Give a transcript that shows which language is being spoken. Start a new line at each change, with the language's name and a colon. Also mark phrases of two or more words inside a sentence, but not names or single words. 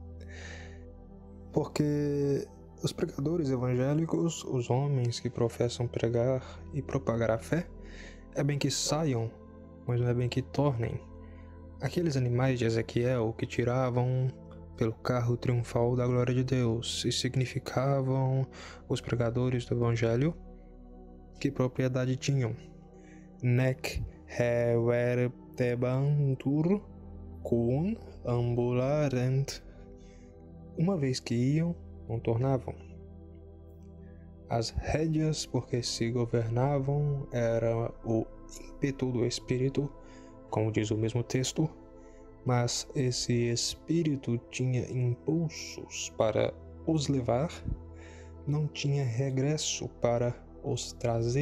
Portuguese: Porque os pregadores evangélicos, os homens que professam pregar e propagar a fé, é bem que saiam, mas não é bem que tornem. Aqueles animais de Ezequiel que tiravam pelo carro triunfal da glória de Deus e significavam os pregadores do Evangelho, que propriedade tinham?
Latin: Nec revertebantur cum ambularent.
Portuguese: Uma vez que iam, não tornavam. As rédeas, porque se governavam, era o ímpeto do Espírito, como diz o mesmo texto, mas esse Espírito tinha impulsos para os levar, não tinha regresso para os trazer.